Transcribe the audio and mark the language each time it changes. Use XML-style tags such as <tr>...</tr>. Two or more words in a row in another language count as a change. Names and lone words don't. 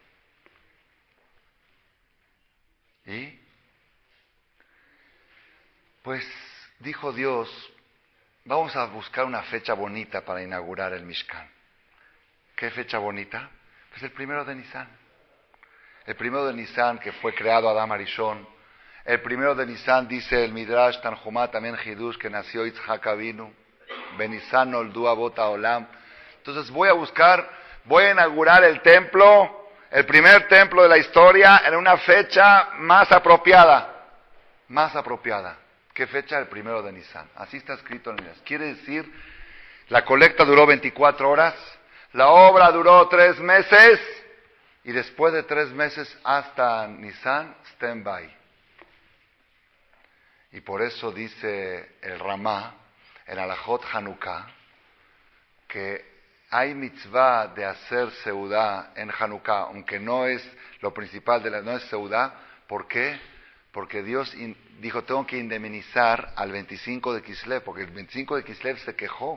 <es>Y pues dijo Dios, vamos a buscar una fecha bonita para inaugurar el Mishkan. ¿Qué fecha bonita? Pues el 1 de Nisan. El 1 de Nisan, que fue creado Adam Arishon. El 1 de Nisan, dice el Midrash Tanjumá, también Hidush, que nació Yitzhak Avinu.</es> <he>בניסן נולדו אבות העולם.</he> <es>Entonces voy a inaugurar el templo, el primer templo de la historia, en una fecha más apropiada. Más apropiada. ¿Qué fecha? El 1 de Nisan. Así está escrito en el. Quiere decir, la colecta duró 24 horas, la obra duró 3 meses, y después de 3 meses hasta Nisan,</es> <en>stand by.</en> <es>Y por eso dice el Ramá, en Alajot Hanukkah, que hay mitzvah de hacer seudá en Hanukkah, aunque no es lo principal, no es seudá. ¿Por qué? Porque Dios dijo, tengo que indemnizar al 25 de Kislev, porque el 25 de Kislev se quejó.</es>